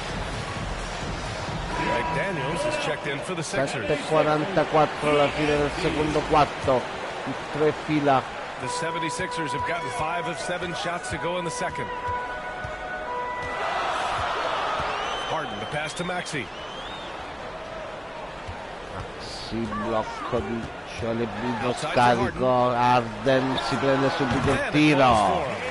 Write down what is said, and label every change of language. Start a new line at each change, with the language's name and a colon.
English: McDaniels is checked in for the Sixers.
Italian: 7:44 alla fine del secondo quarto, il 3 fila.
English: The 76ers have gotten 5 of 7 shots to go in the second. Harden, the pass to Maxey.
Italian: Maxey, blocco di Ciolebino, scarico, Harden si prende subito il tiro.